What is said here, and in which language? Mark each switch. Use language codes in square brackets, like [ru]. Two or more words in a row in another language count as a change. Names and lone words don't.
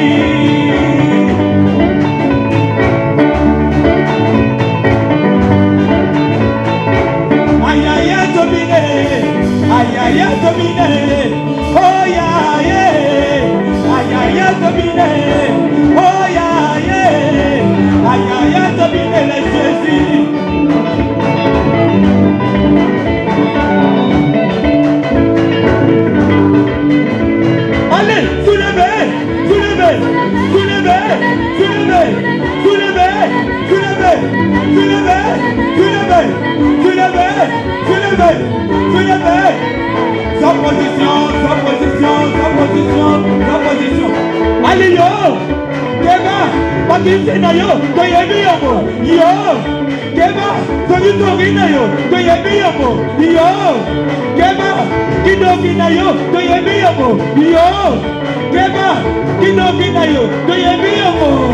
[ln] Ayaya tobine, ayaya tobine, oh ya yeah. Ayaya tobine, oh ya yeah. Ayaya tobine na Jésus. [fr] Allez, soulevez, soulevez, soulevez, soulevez, soulevez, soulevez, soulevez, soulevez, soulevez, soulevez, soulevez. Sans position, sans position, sans position, sans position. Allez yo, [ln] Keba, Patisi na yo, toyebi yomo, yo. Keba, Togitori na yo, toyebi yomo, yo. Keba, Kidoki na yo, toyebi yomo, yo. Keba, Kidoki na yo, toyebi yomo.